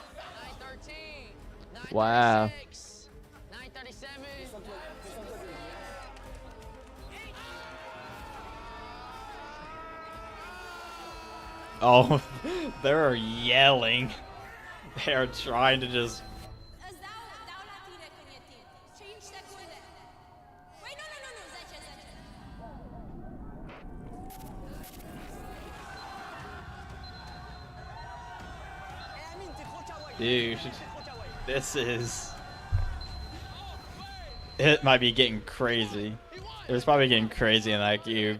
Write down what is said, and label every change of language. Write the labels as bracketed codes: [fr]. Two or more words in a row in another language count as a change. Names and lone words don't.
[en] 9:13. Wow. 9:36, 9:37. Oh, they're yelling. They're trying to just. [ro] Îți dau la tine când e timp. 5 secunde. Păi nu, 10. [en] Dude, this is. It might be getting crazy. It was probably getting crazy in that cube.